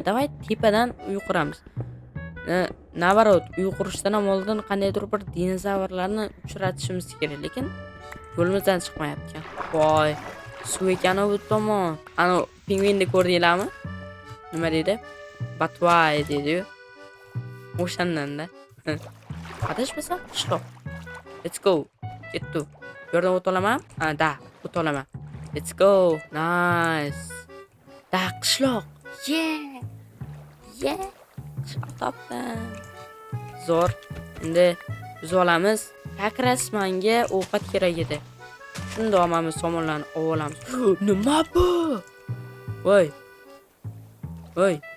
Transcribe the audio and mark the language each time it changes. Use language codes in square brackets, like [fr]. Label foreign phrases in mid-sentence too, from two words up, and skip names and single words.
[uz] Davay tepadan uy quramiz. navarot uy qurishdan ham oldin qandaydir bir dinozavrlarni uchratishimiz kerak, lekin yo'limizdan chiqmayapti ekan. Voy, suv ekan bu tomon. Ana pingvinni ko'rdinglarmi? Nima deydi? Batvoy deydi-yu. O'shandan-da. Adashmasam qishloq. [en] Let's go. [uz] Ketdi. Bu yerdan o't olaman? Ha, da, o't olaman. [en] Let's go. Nice. [uz] Da, qishloq. [en] Yeah. Yeah. [uz] Qishloq topdim. Zo'r. Endi biz olamiz. [ru] Как раз [uz] menga ovqat kerak edi. Shunda olamiz somonlarni olamiz. Nima bu? Voy. Voy.